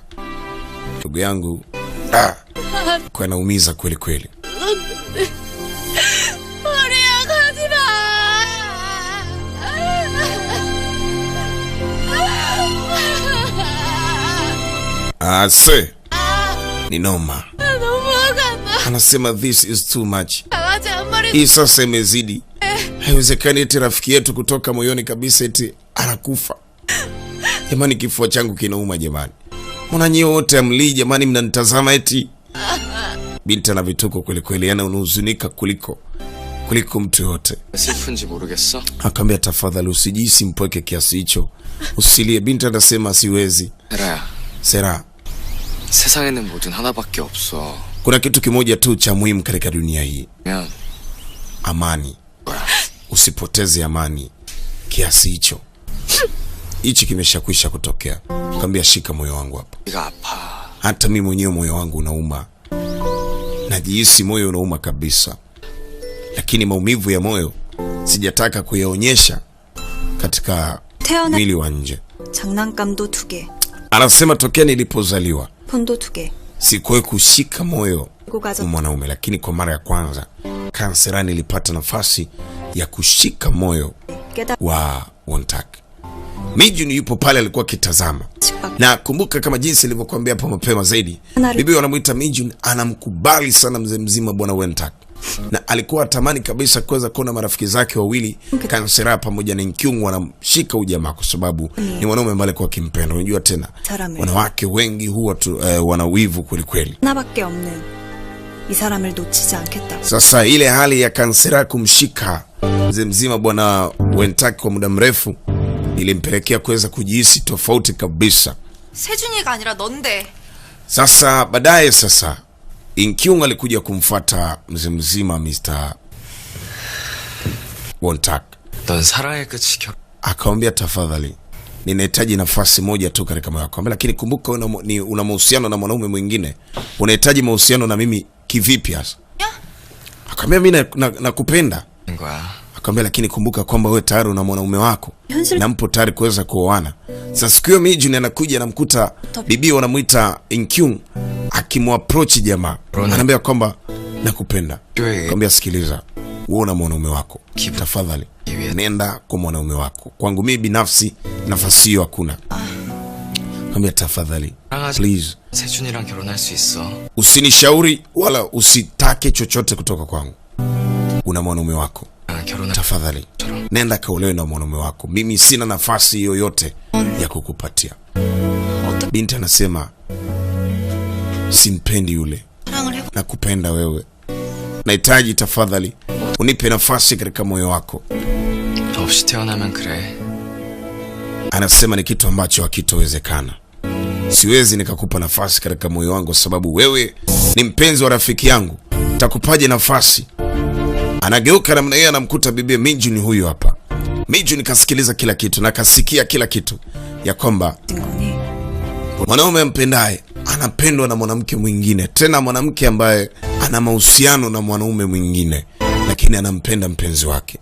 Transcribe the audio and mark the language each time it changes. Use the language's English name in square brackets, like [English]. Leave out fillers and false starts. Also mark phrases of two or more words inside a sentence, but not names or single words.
[Swahili] Ndugu yangu kwa naumiza kweli kweli. Ase ni noma. Anasema [English] this is too much. [Swahili] Hii sasa imezidi. Haiwezekani eti rafiki yetu kutoka moyoni kabisa eti anakufa. Jamani, kifua changu kinauma jamani. Mbona nyie wote amli jamani, mnanitazama eti? Binti ana vituko kweli kweli, yana unahuzunika kuliko mtu yote. [Korean] 슬픈지 모르겠어. [Swahili] Akamwambia tafadhali usijisi mpweke kiasi hicho. Usilie. Binti anasema siwezi. [Korean] 세라야. Sera, 세상에는 뭐든 하나밖에 없어. [Swahili] kuna kitu kimoja tu cha muhimu katika dunia hii. [Korean] 그냥 [Swahili] Amani. Usipoteze amani kiasi hicho. hichi kimeshakwisha kutokea. Akamwambia shika moyo wangu hapa. [Korean] 네가 아파. [Swahili] Hata mimi mwenyewe moyo wangu unauma. Najihisi moyo unauma kabisa. Lakini maumivu ya moyo sijataka kuyaonyesha katika mwili wa nje. [Korean] 장난감도 2개. [Swahili] Anasema tokea nilipozaliwa [Korean] 폰도 2개. [Swahili] sikuwahi kushika moyo wa mwanaume, lakini kwa mara ya kwanza Kanserani ilipata nafasi ya kushika moyo wa Wontak. Mijun yupo pale alikuwa kitazama. Na kumbuka kama jinsi nilivyokuambia hapo mapema zaidi, bibi wanamuita Mijun anamkubali sana mzee mzima bwana Wontak. Na alikuwa atamani kabisa kuweza kuona marafiki zake wawili Kansera pamoja na Inkyung wanamshika ujamaa kwa sababu ni wanaume ambao alikuwa akimpenda. Unajua tena wanawake wengi huwa wana wivu kweli kweli. [Korean] 하나밖에 없는 이 사람을 놓치지 않겠다. [Swahili] Sasa ile hali ya Kansera kumshika mzee mzima bwana Wontak kwa muda mrefu ilimpelekea kuweza kujihisi tofauti kabisa. [Korean] 세준이가 아니라 넌데. [Swahili] Sasa baadaye Inkyung alikuja kumfuata mzee mzima Mr. Wontak. [Korean] 넌 사랑의 끝이 [Swahili] Akamwambia tafadhali, ninahitaji nafasi moja tu katika moyo wako. Lakini kumbuka una mahusiano na mwanaume mwingine. Unahitaji mahusiano na mimi kivipi hasa? Akamwambia mimi nakupenda. Akamwambia lakini kumbuka kwamba wewe tayari una mwanaume wako. Na mpo tayari kuweza kuoana. Sasa siku hiyo Mijun anakuja anamkuta bibi wanamuita Inkyung akimapproach jamaa. Anamwambia kwamba nakupenda. Akamwambia sikiliza, wewe una mwanaume wako. Tafadhali nenda kwa mwanaume wako. Kwangu mimi binafsi nafasi hiyo hakuna. Akamwambia tafadhali please [Korean] 세준이랑 결혼할 수 있어. [Swahili] usinishauri wala usitake chochote kutoka kwangu. Una mwanaume wako. Tafadhali nenda kaolewe na mwanaume wako. Mimi sina nafasi yoyote ya kukupatia. Binti anasema simpendi yule. Nakupenda wewe. Nahitaji tafadhali unipe nafasi katika moyo wako. [Korean] 없이 태어나면 그래. [Swahili] Anasema ni kitu ambacho hakitowezekana. Siwezi nikakupa nafasi katika moyo wangu sababu wewe ni mpenzi wa rafiki yangu. Nitakupaje nafasi? Anageuka namna hiyo anamkuta bibi Mijun huyu hapa. Mijun kasikiliza kila kitu na kasikia kila kitu ya kwamba mwanaume ampendaye anapendwa na mwanamke mwingine, tena mwanamke ambaye ana mahusiano na mwanaume mwingine, lakini anampenda mpenzi wake.